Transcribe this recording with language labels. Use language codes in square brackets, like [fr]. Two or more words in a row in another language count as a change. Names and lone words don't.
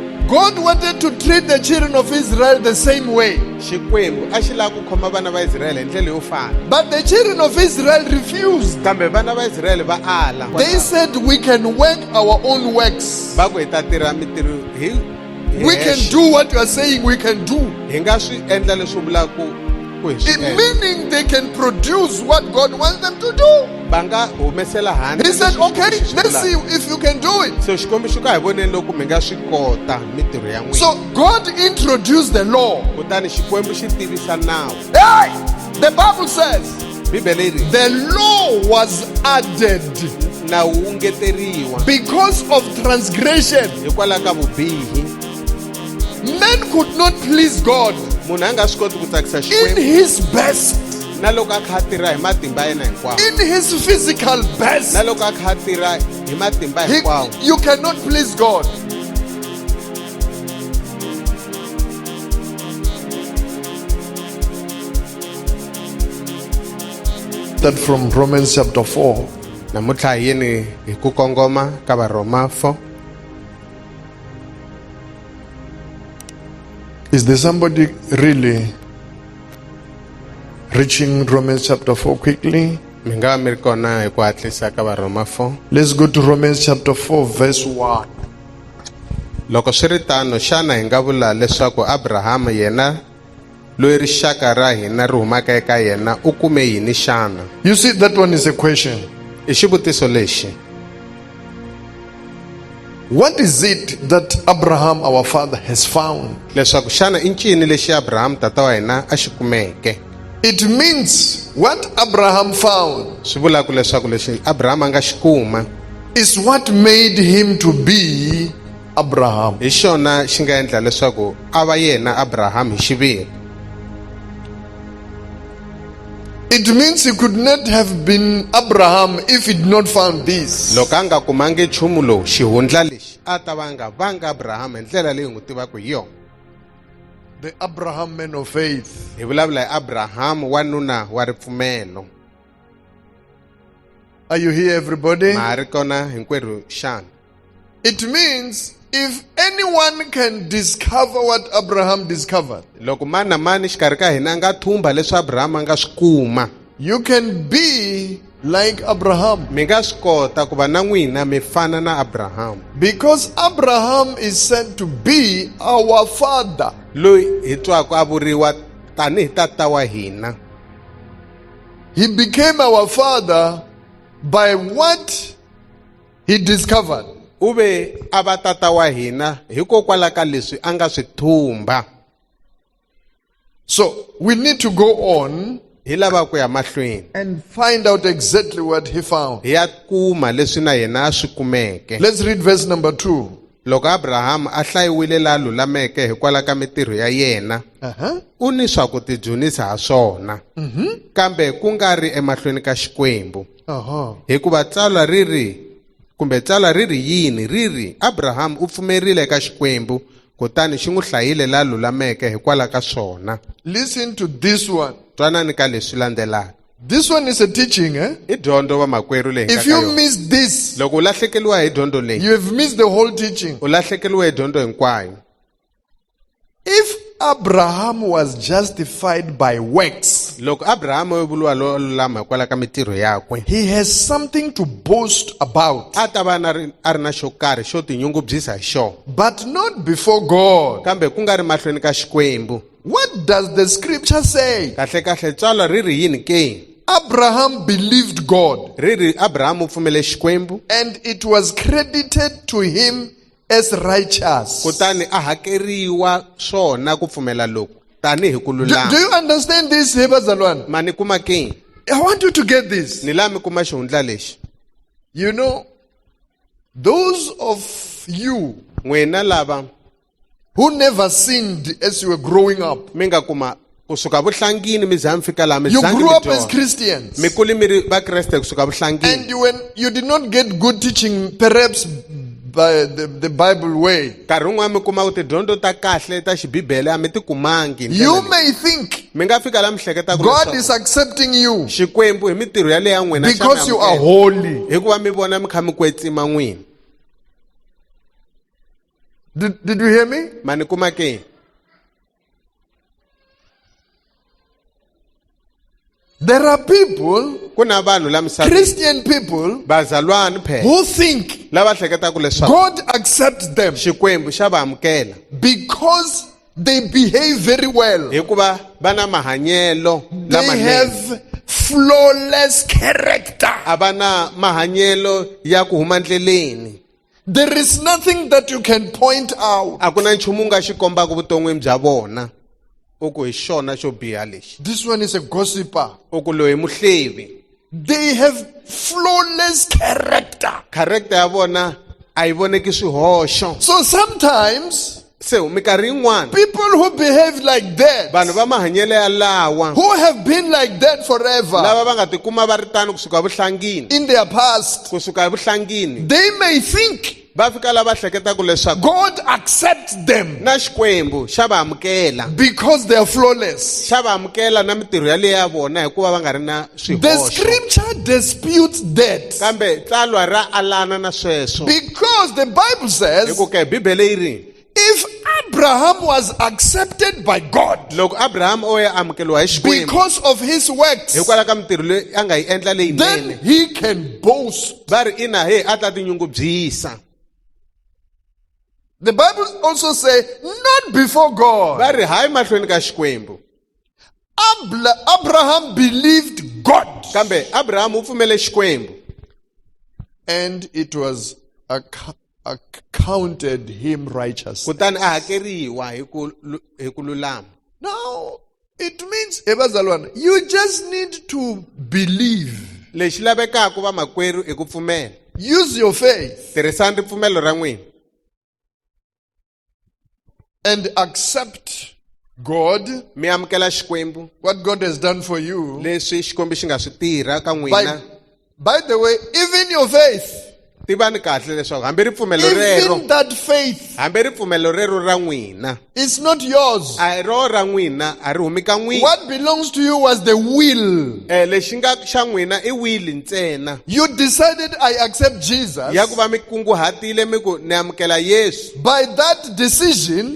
[en] God wanted to treat the children of Israel the same way. [ts] Xikwembu a xi lava ku khoma vana va Israyele hi ndlela yo fana. [en] But the children of Israel refused. [ts] Kambe vana va Israyele va ala. [en] They said we can work our own works. [ts] Va ku hi ta tirha mitirho hi [en] We can do what you are saying we can do. [ts] hi nga swi endla leswi vulaka ku hi swi endla. [en] Meaning they can produce what God wants them to do. [ts] Va nga humesela handle. [en] He said, [ts] leswi [en] okay, [ts] swi [en] let's see [ts] vulaka. [en] if you can do it. [ts] So xikombiso ka hi voneni loko mi nga swi kota mitirho ya n'wina. [en] So God introduced the law. [ts] Kutani Xikwembu xi tivisa nawu. [en] Hey! The Bible says [ts] Bibele yi ri [en] the law was added [ts] nawu wu ngeteriwa [en] because of transgression. [ts] hikwalaho ka vubihi. [en] Men could not please God [ts] Munhu a nga swi koti ku tsakisa [en] in [ts] Xikwembu [en] his best, [ts] na loko a kha a tirha hi matimba ya yena hinkwawo. [en] in his physical best. [ts] Na loko a kha a tirha hi matimba hinkwawo. [en] You cannot please God. That from Romans chapter 4. [ts] Namuntlha hi yini hi ku kongoma ka Varoma 4. [en] Is there somebody really reaching Romans chapter 4 quickly? [ts] Mi nga va mi ri kona hi ku hatlisa ka Varoma 4. [en] Let's go to Romans chapter 4 verse 1. [ts] Loko swi ri tano xana hi nga vula leswaku Abrahama yena loyi rixaka ra hina ri humaka eka yena u kume yini xana? [en] You see, that one is a question. [ts] I xivutiso lexi. [en] What is it that Abraham our father has found? [ts] Leswaku xana i ncini lexi Abraham tata wa hina a xi kumeke? [en] It means what Abraham found [ts] Swi vulaka leswaku lexi Abraham a nga xi kuma [en] is what made him to be Abraham. [ts] hi xona xi nga endla leswaku a va yena Abraham hi xiviri. [en] It means he could not have been Abraham if he did not found this. [ts] Loko a nga kumangi nchumu lowu xihundla lexi a ta va nga vanga Abraham hi ndlela leyi n'wi tivaka hi yona. [en] The Abraham man of faith. [ts] Hi vulavula hi Abraham wanuna wa ripfumelo. [en] Are you here, everybody? [ts] Ma ha ri kona hinkwerhu xana? [en] It means if anyone can discover what Abraham discovered, [ts] Loko mani na mani xikarhi ka hina a nga thumba leswi Abraham a nga swi kuma, [en] you can be like Abraham. [ts] mi nga swi kota ku va na n'wina mi fana na Abraham. [en] Because Abraham is said to be our father. [ts] Loyi hi twaka a vuriwa tanihi tata wa hina. [en] He became our father by what he discovered. [ts] U ve a va tata wa hina hikokwalaho ka leswi a nga swi thumba. [en] So we need to go on [ts] Hi lava ku ya mahlweni [en] and find out exactly what he found. [ts] hi ya kuma leswi na yena a swi kumeke. [en] Let's read verse number 2. [ts] Loko Abraham a hlayiwile laha lulameke hikwalaho ka mitirho ya yena, u ni swa ku tidzunisa ha swona, kambe ku nga ri emahlweni ka Xikwembu. Hikuva tsalwa ri ri yini ri ri Abraham u pfumerile ka Xikwembu kutani xi n'wi hlayile laha lulameke hikwalaho ka swona. [en] Listen to this one. [ts] Twanani ka leswi landzelaka. [en] This one is a teaching, eh? [ts] I dyondzo va makwerhu leyi nga [en] If [ts] ka [en] you [ts] yona. [en] miss this, [ts] Loko u lahlekeliwa hi dyondzo leyi, [en] you have missed the whole teaching. [ts] u lahlekeliwa hi dyondzo hinkwayo. [en] If Abraham was justified by works, [ts] Loko Abraham u vuriwa lo lulama hikwalaho ka mitirho yakwe, [en] he has something to boast about, [ts] a ta va a ri na xo karhi xo tinyungubyisa hi xona, [en] but not before God. [ts] kambe ku nga ri mahlweni ka Xikwembu. [en] What does the scripture say? [ts] Kahlekahle tsalwa ri ri yini ke? [en] Abraham believed God, [ts] Ri ri Abraham u pfumele Xikwembu, [en] and it was credited to him as righteous. [ts] kutani a hakeriwa swona ku pfumela loku tanihi ku [en] Do [ts] lulama. [en] you understand this, Hebazalwan? [ts] Ma ni kuma ke? [en] I want you to get this. [ts] Ni lava mi kuma xihundla lexi. [en] You know, those of you [ts] N'wina lava [en] who never sinned as you were growing up, [ts] mi nga kuma kusuka vuhlangini mi za mi fika laha mi [en] you [ts] zangi [en] grew [ts] mi [en] up as [ts] dyondza. [en] Christians, [ts] Mi kuli mi ri vakreste kusuka vuhlangini. [en] and when you did not get good teaching, perhaps by the Bible way, [ts] Nkarhi wun'wana mi kuma ku tidyondzo ta kahle ta xibibele a mi ti kumangi. hi ndlela [en] you [ts] leyi. [en] may think [ts] Mi nga fika laha mi hleketa ku [en] God [ts] leswaku [en] is accepting you [ts] Xikwembu hi mitirho ya leyi ya n'wina xa mi [en] because you are [ts] amukela. [en] holy. [ts] Hikuva mi vona mi kha mi kwetsima n'wina. [en] Did you hear me? [ts] mani kuma ke? [en] There are people, [ts] Kuna vanhu la misaveni, [en] Christian people, [zu] bazalwana phela [en] who think [ts] lava hleketaka leswaku [en] God accepts them [ts] Xikwembu xa va amukela [en] because they behave very well. [ts] hikuva va na mahanyelo [en] They [ts] lamanene, [en] have flawless character. [ts] a va na mahanyelo ya ku huma ndleleni. [en] There is nothing that you can point out. [ts] A ku na nchumu nga xi kombaka vuton'wini bya vona u ku hi xona xo biha lexi, [en] This one is a gossiper. [ts] u ku loyi muhlevi. [en] They have flawless character. [ts] Character ya vona a yi voneki swihoxo. [en] So sometimes [ts] Se minkarhi yin'wana [en] people who behave like that, [ts] vanhu va mahanyelo ya lawa [en] who have been like that forever [ts] lava va nga tikuma va ri tano kusuka vuhlangini, [en] in their past, [ts] kusuka vuhlangini [en] they may think [ts] va fika lava hleketaka leswaku [en] God accepts them [ts] na Xikwembu xa va amukela, [en] because they are flawless. [ts] xa va amukela na mitirho yaleyo ya vona hikuva va nga ri na [en] The [ts] swihoxo. [en] scripture disputes that [ts] Kambe tsalwa ra alana na sweswo [en] because the Bible says [ts] hiku ke Bibele yi ri [en] if Abraham was accepted by God [ts] loko Abraham o ya amukeliwa hi Xikwembu [en] because of his works, [ts] hikwalaho ka mitirho leyi a nga yi endla [en] then [ts] leyinene, [en] he can boast. [ts] va ri ina he a ta tinyungubyisa. [en] The Bible also says, not before God. [ts] Va ri hayi mahlweni ka Xikwembu, [en] Abraham believed God, [ts] kambe Abraham u pfumele Xikwembu [en] and it was accounted him righteous. [ts] kutani a hakeriwa hi ku lulama. [en] Now, it means, ebazalwana, you just need to believe. [ts] Lexi lavekaka va makwerhu i ku pfumela. [en] Use your faith [ts] Tirhisani ripfumelo ra n'wina [en] and accept God, [ts] mi amukela Xikwembu, [en] what God has done for you. [ts] leswi Xikwembu xi nga swi tirha ka n'wina. [en] By the way, even your faith, [ts] Tivani kahle leswaku hambi ripfumelo rero, [en] even that faith [ts] hambi ripfumelo rero ra n'wina [en] is not yours. [ts] a hi ro ra n'wina, a ri humi ka n'wina. [en] What belongs to you was the will. [ts] Lexi nga xa n'wina i wili ntsena [en] You decided, I accept Jesus. [ts] ya ku va mi kunguhatile mi ku ni amukela Yesu. [en] By that decision,